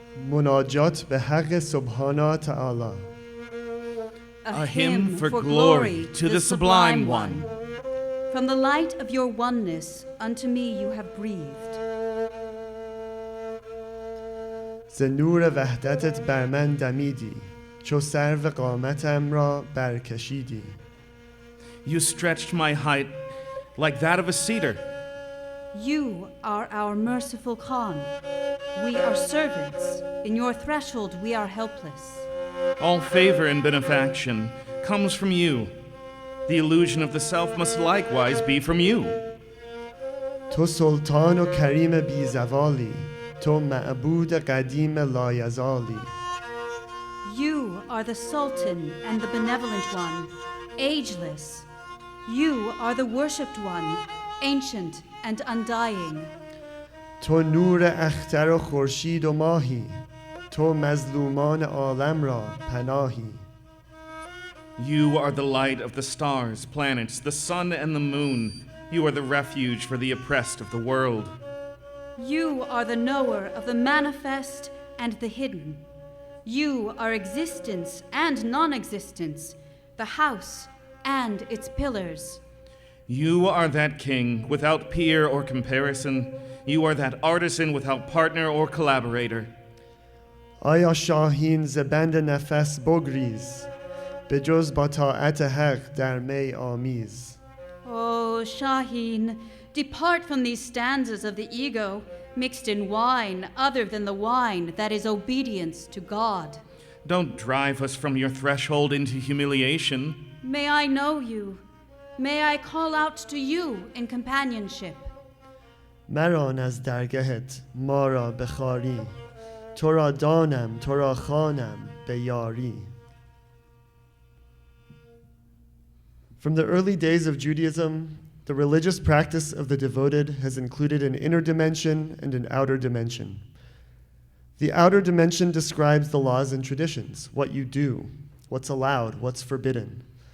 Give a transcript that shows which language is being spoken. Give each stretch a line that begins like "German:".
Persian: مناجات به حق سبحانه تعالی.
English: A hymn for glory to the Sublime One. From the light of your oneness unto me you have breathed.
Persian: ز نور وحدتت بر من دمیدی چو سرو قامتم را برکشیدی.
English: You stretched my height like that of a cedar. You are our merciful Khan. We are servants. In your threshold we are helpless. All favor and benefaction comes from you. The illusion of the self must likewise be from you.
Persian: تو سلطان و کریم بی زوالی تو معبود قدیم لایزالی.
English: You are the Sultan and the Benevolent One, ageless. You are the worshipped one, ancient and undying.
Persian: تو نور اختر و خورشید و ماهی تو مظلومان عالم را پناهی.
English: You are the light of the stars, planets, the sun and the moon. You are the refuge for the oppressed of the world. You are the knower of the manifest and the hidden. You are existence and non-existence, the house and its pillars. You are that king without peer or comparison. You are that artisan without partner or collaborator.
Persian: آیا شاهین ز بند نفس بگریز به جز با طاعت حق در می آمیز.
English: Oh, Shaheen, depart from these stanzas of the ego, mixed in wine other than the wine that is obedience to God. Don't drive us from your threshold into humiliation. May I know you. May I call out to you in companionship.
Persian: مران از درگهت ما را بخاری تو را دانم تو را خوانم به یاری.
English: From the early days of Judaism, the religious practice of the devoted has included an inner dimension and an outer dimension. The outer dimension describes the laws and traditions, what you do, what's allowed, what's forbidden.